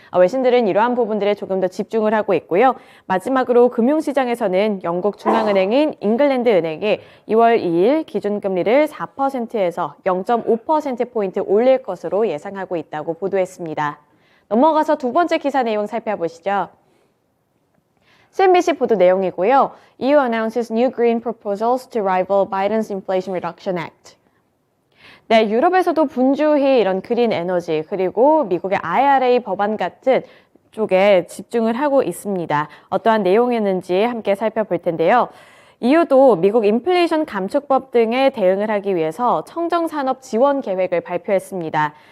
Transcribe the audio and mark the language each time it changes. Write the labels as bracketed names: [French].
[Korean] 외신들은 이러한 부분들에 조금 더 집중을 하고 있고요. 마지막으로 금융시장에서는 영국 중앙은행인 잉글랜드 은행이 2월 2일 기준금리를 4%에서 0.5%포인트 올릴 것으로 예상하고 있다고 보도했습니다. 넘어가서 두 번째 기사 내용 살펴보시죠. CNBC 보도 내용이고요. [English] EU announces new green proposals to rival Biden's Inflation Reduction Act. [Korean] 네, 유럽에서도 분주히 이런 그린 에너지 그리고 미국의 IRA 법안 같은 쪽에 집중을 하고 있습니다. 어떠한 내용이었는지 함께 살펴볼 텐데요. EU도 미국 인플레이션 감축법 등에 대응을 하기 위해서 청정산업 지원 계획을 발표했습니다.